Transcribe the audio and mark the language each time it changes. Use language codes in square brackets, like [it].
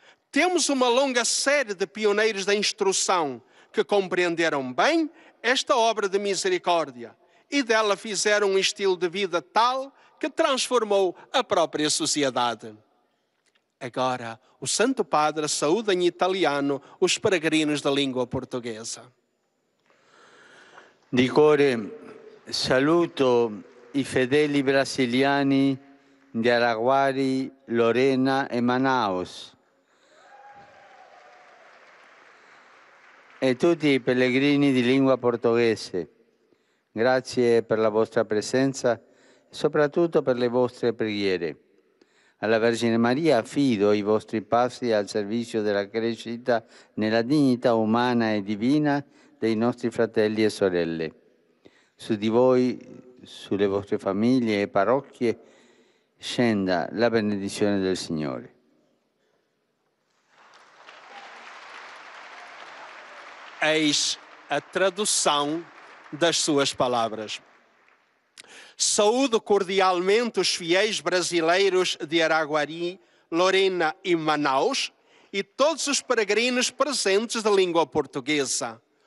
[pt] temos uma longa série de pioneiros da instrução que compreenderam bem esta obra de misericórdia e dela fizeram um estilo de vida tal que transformou a própria sociedade. Agora, o Santo Padre saúda em italiano os peregrinos da língua portuguesa. [it] Di cuore saluto i fedeli brasiliani di Araguari, Lorena e Manaus e tutti i pellegrini di lingua portoghese. Grazie per la vostra presenza e soprattutto per le vostre preghiere. Alla Vergine Maria affido i vostri passi al servizio della crescita nella dignità umana e divina dei nostri fratelli e sorelle. Su di voi, sulle vostre famiglie e parrocchie, scenda la benedizione del Signore. [pt] Eis a tradução das suas palavras. Saúdo cordialmente os fiéis brasileiros de Araguari, Lorena e Manaus e todos os peregrinos presentes da língua portuguesa.